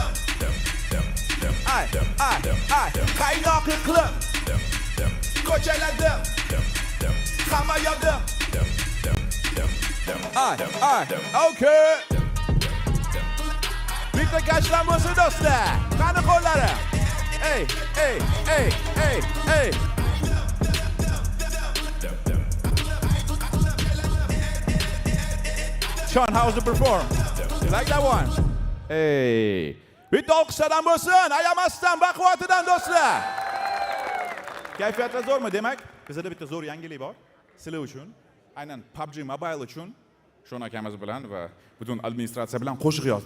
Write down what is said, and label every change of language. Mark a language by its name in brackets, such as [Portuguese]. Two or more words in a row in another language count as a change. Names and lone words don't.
[Uzbek] Ay, ay, ay, qaynoqi qilib ko'chalarda hamma yo'q. Ay, ay, okay. Bitta kashlan bo'lsin do'stlar. Qani qo'llari? Ey, ey, ey, ey, ey. [English] Sean, how's the perform? You like that one? Hey. [Uzbek] Bitta olqishlardan bo'lsin, ayamasdan, baquvvatidan do'stlar. Kayfiyatlar zo'rmi? Demak, bizda bitta zo'r yangilik bor. Sizlar uchun, aynan PUBG Mobile uchun Shon akamiz bilan va butun administratsiya bilan qo'shiq yozdi.